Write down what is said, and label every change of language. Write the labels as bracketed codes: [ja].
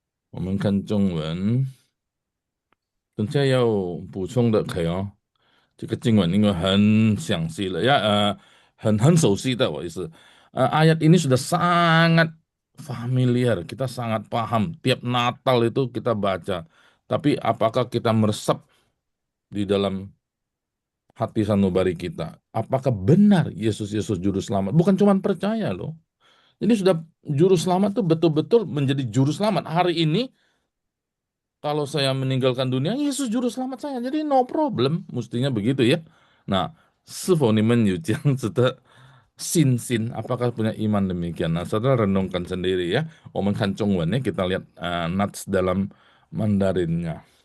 [zh] 我们看中文。等下要补充的可以哦。这个经文因为很详细了ya, 很熟悉的我意思. [id] Ayat ini sudah sangat familiar, kita sangat paham. Tiap Natal itu kita baca. Tapi apakah kita meresap di dalam hati sanubari kita. Apakah benar Yesus Yesus juru selamat? Bukan cuma percaya loh. Ini sudah juru selamat tuh betul-betul menjadi juru selamat. Hari ini kalau saya meninggalkan dunia, Yesus juru selamat saya. Jadi [en] no problem, [id] mestinya begitu ya. [zh] Nah, 是否你们有这样子的信心? [id] Apakah punya iman demikian? Nah, saudara renungkan sendiri ya. Omongan Zhongwennya kita lihat nats dalam Mandarinnya.